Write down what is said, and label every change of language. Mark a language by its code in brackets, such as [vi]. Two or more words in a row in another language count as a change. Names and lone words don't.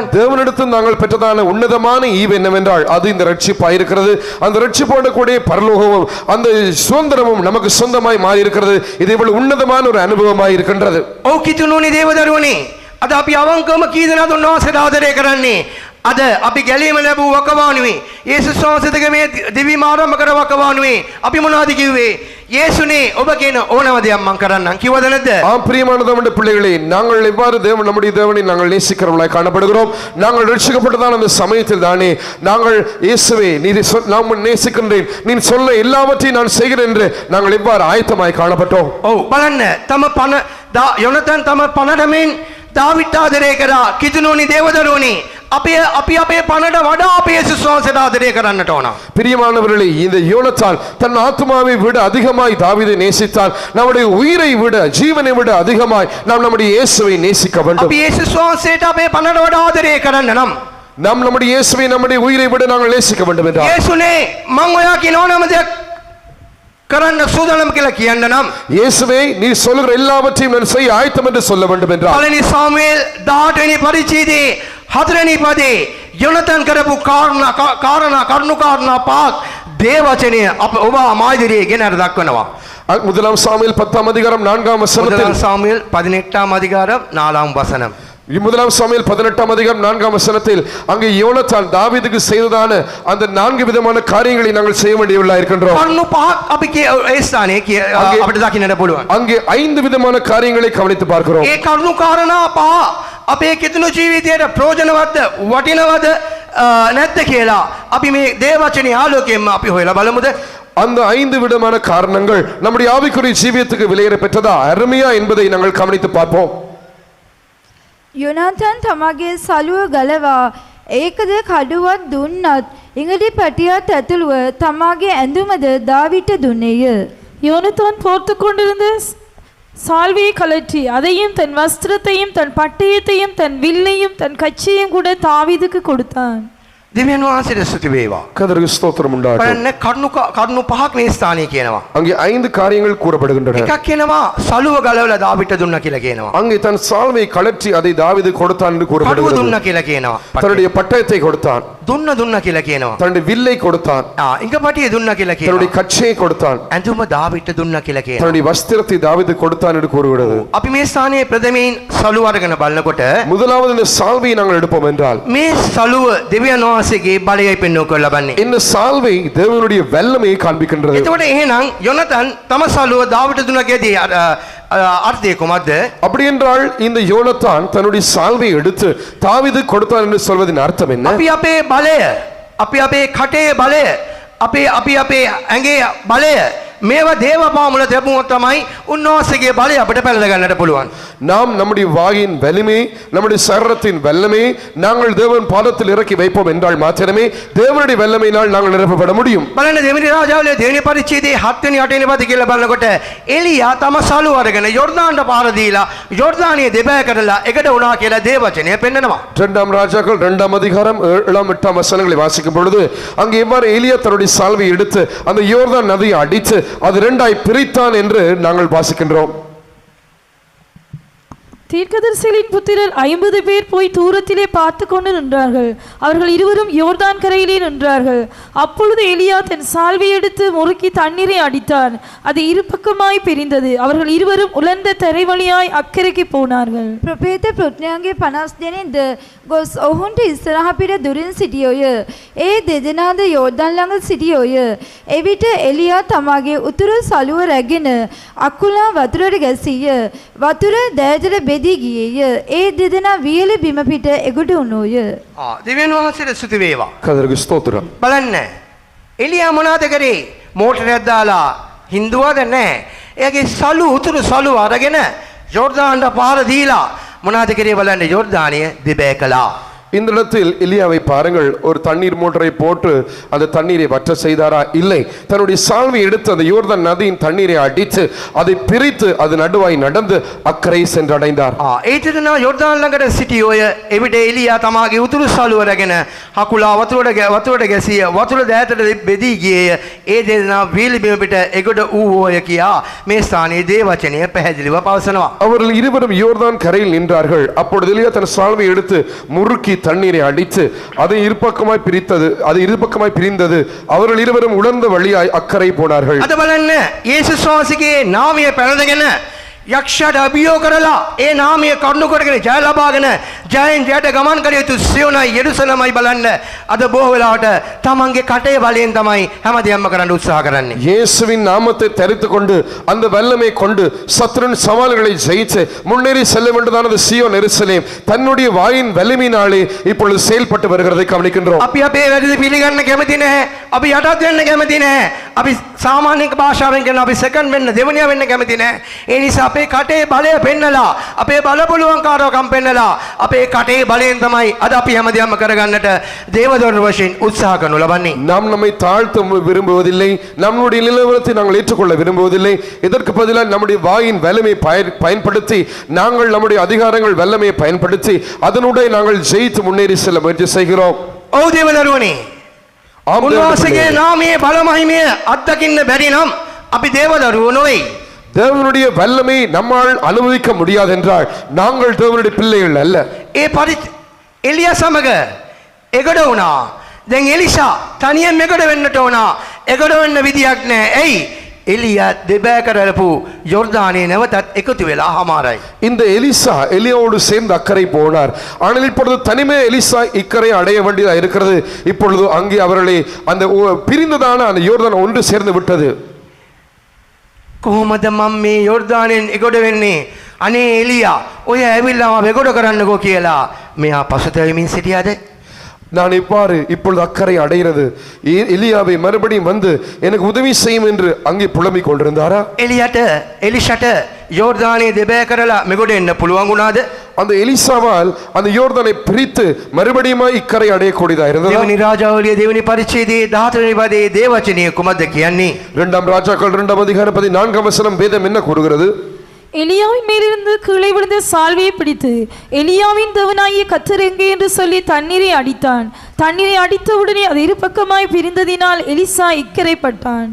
[ta] தேவனிடத்தில் நாங்கள் பெற்றதான உன்னதமான ஈவு என்னவென்றால் அது இந்த ரட்சிப்பாய் இருக்கிறது. அந்த ரட்சிப்போடு கூட பரலோகமும் அந்த சுதந்திரமும் நமக்கு சொந்தமாய் மாறி இருக்கிறது. இது இவ்வளவு உன்னதமான ஒரு அனுபவமாய் இருக்கின்றது. [si] ඔව් කිතුණුනි දේවදරුවනි, අද අපි අවංකවම කී දෙනාද උන්වහන්සේට ආදරය කරන්නේ? අද අපි ගැලීම ලැබූ වකවානුවේ යේසුස් වහන්සේගේ මේ දිවි මාරම්භ කර වකවානුවේ අපි මොනවද කිව්වේ? යේසුනේ ඔබ කියන ඕනම දෙයක් මං කරන්නම් කිව්වද නැද්ද? [ta] ஆம் பிரியமான தேவனுடைய பிள்ளைகளே, நாங்கள் எவ்வாறு தேவன் நம்முடைய தேவனை நாங்கள் நேசிக்கிறவர்களாய் காணப்படுகிறோம். நாங்கள் ரட்சிக்கப்பட்டதான அந்த சமயத்தில் தானே நாங்கள் இயேசுவே நீர் நாம் நேசிக்கின்றேன், நீ சொல்ல எல்லாவற்றையும் நான் செய்கிறேன் என்று நாங்கள் எவ்வாறு ஆயத்தமாய் காணப்பட்டோம். [si] ඔව් බලන්න තම පණ යොනතන් තම පණඩමින් දාවිත් ආදරය කරා කිතුණෝනි දේවදරුවනි අපි අපේ පණට වඩා අපේ යේසුස් වහන්සේට ආදරය කරන්නට ඕන. [ta] பிரியமானவர்களே, இந்த யோனத்தான் தன் ஆத்மாவை விட அதிகமாய் தாவீதை நேசித்தான். நம்முடைய உயிரை விட ஜீவனை விட அதிகமாய் நாம் நம்முடைய இயேசுவை நேசிக்க வேண்டும். [si] අපි යේසුස් වහන්සේට අපේ පණට වඩා ආදරය කරන්න නම් [ta] நாம் நம்முடைய இயேசுவை நம்முடைய உயிரை விட நாங்கள் நேசிக்க வேண்டும் என்றால், [si] යේසුනේ මං ඔයා කියන ඕනම දෙයක් කරන්න සූදානම් කියලා කියන්න නම් [ta] இயேசுவே நீ சொல்லுகிற எல்லாவற்றையும் நான் செய்ய ஆயத்தம் என்று சொல்ல வேண்டும் என்றால், [si] පළවෙනි සාමුවෙල් 18 වෙනි පරිච්ඡේදයේ 4 වෙනි පදේ යොනතන් කරපු කරුණු කාරණා පහක් දේවචනය ඔබ මාදිරියේ ගෙනර දක්වනවා. [ta] முதலாம் சாமுவேல் 10ஆம் அதிகாரம் 4ஆம் வசனத்தில், முதலாம் சாமுவேல் 18ஆம் அதிகாரம் 4ஆம் வசனம். முதலாம் சாமுவேல் 18ஆம் அதிகாரம் 4ஆம் வசனத்தில் அங்கே யோனத்தான் தாவீதுக்கு செய்ததான அந்த 4 விதமான காரியங்களை நாங்கள் செய்ய வேண்டியவர்களாக இருக்கின்றோம். [si] කරුණු පහක් අපි ඒ ස්ථානයේ අපිට දකින්නට පුළුවන්. [ta] அங்கே 5 விதமான காரியங்களை கவனித்து பார்க்கிறோம். [si] ඒ කරුණු කාරණා පහ අපේ කිතුණු ජීවිතයට ප්‍රයෝජනවත්ද වටිනවද නැද්ද කියලා අපි මේ දේවචනේ ආලෝකයෙන්ම අපි හොයලා බලමුද? [ta] அந்த 5 விதமான காரணங்கள் நம்முடைய ஆவிக்குரிய ஜீவியத்துக்கு விலையேற பெற்றதா அருமையா என்பதை நாங்கள் கவனித்து பார்ப்போம். [si] යොනාතන් තමාගේ සලුව ගලවා ඒකද කඩුවක් දුන්නත් ඉඟටි පැටියත් ඇතුළුව තමාගේ ඇඳුමද දාවිට දුන්නේය. [ta] யோனத்தான் போர்த்து கொண்டிருந்த சால்வையை கலற்றி அதையும் தன் வஸ்திரத்தையும் தன் பட்டயத்தையும் தன் வில்லையும் தன் கச்சையும் கூட தாவீதுக்கு கொடுத்தான். [si] දෙවියන් වහන්සේට ස්තුති වේවා. [ta] கர்த்தருக்கு ஸ்தோத்திரம் உண்டாகட்டும். [si] බලන්න කරුණු පහක් මේ ස්ථානයේ කියනවා. [ta] அங்கே 5 காரியங்கள் கூறப்படுகின்றன. [si] එකක් කියනවා සලුව ගලවලා දාවිට දුන්නා කියලා කියනවා. [ta] அங்கே தன் சால்வை கழற்றி அதை தாவீது கொடுத்தான் என்று [si] කඩුව [ta] கூறப்படுகிறது. [si] දුන්නා කියලා කියනවා. [ta] தன்னுடைய பட்டயத்தை கொடுத்தான், [si] දුන්නා කියලා කියනවා. [ta] தன்னுடைய வில்லை கொடுத்தான், [si] ඉඟපටිය දුන්නා කියලා [ta] தன்னுடைய [si] කියනවා. [ta] கச்சையை கொடுத்தான், [si] ඇඳුම දාවිට දුන්නා කියලා කියනවා. [ta] தன்னுடைய வஸ்திரத்தை தாவீது கொடுத்தான் என்று கூறுகிறது. [si] අපි මේ ස්ථානයේ ප්‍රථමයෙන් සලුව අරගෙන බලනකොට [ta] முதலாவது இந்த சால்வையை நாங்கள் எடுப்போம் என்றால், [si] මේ සලුව දෙවියන් වහන්සේගේ බලයයි පෙන්වු කරලා ලබන්නේ. [ta] இந்த சால்வை தேவனுடைய வல்லமையை காண்பிக்கின்றது. [si] එතකොට එහෙනම් යොනතන් තම සලුව දාවිට දුන්නා කියදී අර්ථය කොහොමද? [ta] அப்படி என்றால் இந்த யோனத்தான் தன்னுடைய சால்வை எடுத்து தாவீது கொடுத்தான் என்று சொல்வதின் அர்த்தம் என்ன? [si] අපි අපේ බලය අපි අපේ කටේ බලය අපි අපේ ඇඟේ බලය මේවා දේව පාමුල තිබුණොත් තමයි උන්වහන්සේගේ බලය අපිට පැනලා ගන්නට පුළුවන්. [ta] நாம் நம்முடைய வாயின் வலிமை, நம்முடைய சரீரத்தின் வல்லமை நாங்கள் தேவன் பாதத்தில் இறக்கி வைப்போம் என்றால் மாத்திரமே தேவனுடைய வல்லமையினால் நாங்கள் நிரப்பப்பட முடியும். [si] බලන්න දෙවෙනි රාජාවලියේ දෙවෙනි පරිච්ඡේදයේ 7 වෙනි 8 වෙනි පද කියලා බලනකොට එලියා තම සලුව අරගෙන යෝර්දානට පාර දීලා යෝර්දානිය දෙබෑ කරලා එකට වුණා කියලා දේවචනය පෙන්නනවා. [ta] 2ஆம் ராஜாக்கள் 2ஆம் அதிகாரம் 7ஆம் 8ஆம் வசனங்களை வாசிக்கும் பொழுது அங்கே எவ்வாறு எலியா தன்னுடைய சால்வை எடுத்து அந்த யோர்தான் நதியை அடித்து அது 2ஆய் பிரித்தான் என்று நாங்கள் வாசிக்கின்றோம். தீர்க்கதரிசிகளின் புத்திரர் 50 பேர் போய் தூரத்திலே பார்த்து கொண்டு நின்றார்கள். அவர்கள் இருவரும் யோர்தான் கரையிலே நின்றார்கள். அப்பொழுது எலியா தன் சால்வை எடுத்து முறுக்கி தண்ணீரை அடித்தான். அது இருபக்கமாய் பிரிந்தது. அவர்கள் இருவரும் உலர்ந்த தரை வழியாய் அக்கறைக்கு போனார்கள். [si] ප්‍රපේත පුත්‍රයන්ගේ 50 දෙනෙක්ද ගොස් ඔවුන්ට ඉස්සරහ පිට දුරින් සිටියෝය. ඒ දෙදෙනාද යෝර්දන් ළඟ සිටියෝය. එවිට එලියා තමාගේ උතුරු සලුව රැගෙන අකුලා වතුරට ගැසීය. වතුර දෑතට බෙදී ගියේය. ඒ දෙදෙනා වියලි බිම පිට එගොඩ වුණෝය. දෙවියන් වහන්සේට ස්තුති වේවා. [ta] கர்த்தருக்கு ஸ்தோத்திரம். [si] බලන්න එලියා මොනවද කරේ? මෝටරයක් දාලා හින්දුවද නැහැ. එයාගේ සලු උතුරු සලුව අරගෙන යෝර්දානට පාර දීලා මොනවද කරේ බලන්න යෝර්දානිය දෙබෑ කළා. [ta] இந்த இடத்தில் எலியாவை பாருங்கள், ஒரு தண்ணீர் மோட்டரை போட்டு அந்த தண்ணீரை வற்ற செய்தாரா? இல்லை, தன்னுடைய சால்வை எடுத்து அந்த யோர்தான் நதியின் தண்ணீரை அடித்து அதை பிரித்து அது நடுவாய் நடந்து அக்கறை சென்றடைந்தார். [si] ඒතරනා යෝර්දාන ළඟට සිටි ඔය එවිට එලියා තමාගේ උතුරු සලුව රැගෙන හකුලා වතුරට ගැසිය වතුර දෑතට බෙදී ගියේය. ඒ දෙදෙනා වීලි බිම පිට එගොඩ වූවෝය කියා මේ ස්ථානයේ දේවචනය පැහැදිලිව පවසනවා. [ta] அவர்கள் இருவரும் யோர்தான் கரையில் நின்றார்கள். அப்பொழுது எலியா தன் சால்வை எடுத்து முறுக்கி தண்ணீரை அடித்து அதை இருபக்கமாய் பிரிந்தது. அவர்கள் இருவரும் உலர்ந்த வழியாய் அக்கறை போனார்கள். [si] අද බලන්න යේසුස් වහන්සේගේ නාමය පැනදගෙන යක්ෂයාට අභියෝග කරලා ඒ නාමය කරුණු කොටගෙන ජය ලබාගෙන ජයෙන් ජයට ගමන් කළ යුතු සියොනයි යෙරුසලමයි බලන්න අද බොහෝ වෙලාවට තමන්ගේ කටේ බලයෙන් තමයි හැමදේම කරන්න උත්සාහ කරන්නේ. [ta] இயேசுவின் நாமத்தை தரித்துக் கொண்டு அந்த வல்லமை கொண்டு சத்துருவின் சவால்களை ஜெயித்து முன்னேறி செல்ல வேண்டியதானது சியோன் எருசலேம் தன்னுடைய வாயின் வலிமையினாலே இப்பொழுது செயல்பட்டு வருகிறதை கவனிக்கின்றோம். [si] අපි අපේ වැරදි පිළිගන්න කැමති නැහැ. අපි යටත් වෙන්න කැමති නැහැ. අපි සාමාන්‍ය භාෂාවෙන් කියන අපි සෙකන්ඩ් වෙන්න දෙවනියා වෙන්න කැමති නැහැ. ඒ නිසා අපේ කටේ බලය පෙන්නලා අපේ බලපොළුවන්කාරකම් පෙන්නලා අපේ කටේ බලයෙන් තමයි අද අපි හැමදේම කරගන්නට දේවදූතන් වශයෙන් උත්සාහ කරනු ලබන්නේ. [ta] நாம் நம்மை தாழ்த்த விரும்புவதில்லை, நம்முடைய நிலவரத்தை நாங்கள் ஏற்றுக்கொள்ள விரும்புவதில்லை. இதற்கு பதிலாக நம்முடைய வாயின் வல்லமை பயன்படுத்தி நாங்கள் நம்முடைய அதிகாரங்கள் வல்லமையை பயன்படுத்தி அதனுடைய நாங்கள் ஜெயித்து முன்னேறி செல்ல முயற்சி செய்கிறோம். [si] ඔව් දේවදරුවනේ. උන්වහන්සේගේ නාමයේ බල මහිමය අත්දකින්න බැරි නම් අපි දේවදරුවෝ නොවේ. [ta] தேவனுடைய வல்லமை நம்மால் அனுபவிக்க முடியாது என்றால் நாங்கள் தேவனுடைய பிள்ளைகள் அல்ல. [si] ඒ එලියා සමග එගොඩ වුණා. දැන් එලිෂා තනියෙන් එගොඩ වෙන්නට වුණා. එගොඩ වෙන්න විදියක් නැහැ. එයි එලියා දෙබෑ කරලපු යෝර්දානේ නැවතත් එකතු වෙලා හමාරයි. [ta] இந்த எலிசா எலியாவோடு சேர்ந்து அக்கறை போனார். ஆனால் இப்பொழுது தனிமே எலிசா இக்கரை அடைய வேண்டியதா இருக்கிறது. இப்பொழுது அங்கே அவர்களை அந்த பிரிந்ததான அந்த யோர்தான் ஒன்று சேர்ந்து விட்டது. [si] කොහොමද මම මේ යෝර්දානෙන් එගොඩ වෙන්නේ? අනේ එලියා ඔය ඇවිල්ලා මම එගොඩ කරන්නකෝ කියලා මෙයා පසුතැවෙමින් සිටියාද? [ta] நான் இவ்வாறு இப்பொழுது அக்கறை அடைகிறது எலியாவை மறுபடியும் வந்து எனக்கு உதவி செய்யும் என்று அங்கே புலம்பிக் கொண்டிருந்தாரா? [si] එලිෂට යෝර්දානේ දෙබෑ කරලා මෙගොඩ එන්න පුළුවන් වුණාද? [ta] அந்த எலிசாவால் அந்த யோர்தானை பிரித்து மறுபடியும் இக்கரை அடையக்கூடியதா இருந்தது. [si] දෙවනි රාජාවලිය දෙවනි පරිච්ඡේදයේ 14 වෙනි පදයේ දේවචනීය කුමක්ද කියන්නේ? [ta] இரண்டாம் ராஜாக்கள் 2ஆம் அதிகாரம் 14ஆம் வசனம் வேதம் என்ன கூறுகிறது? எலியாவின் மேலிருந்து கீழே விழுந்த சால்வையை பிடித்து எலியாவின் தேவனாகிய கர்த்தர் எங்கே என்று சொல்லி தண்ணீரை அடித்தான். தண்ணீரை அடித்தவுடனே அது இரு பக்கமாய் பிரிந்ததினால் எலிசா இக்கரைப்பட்டான்.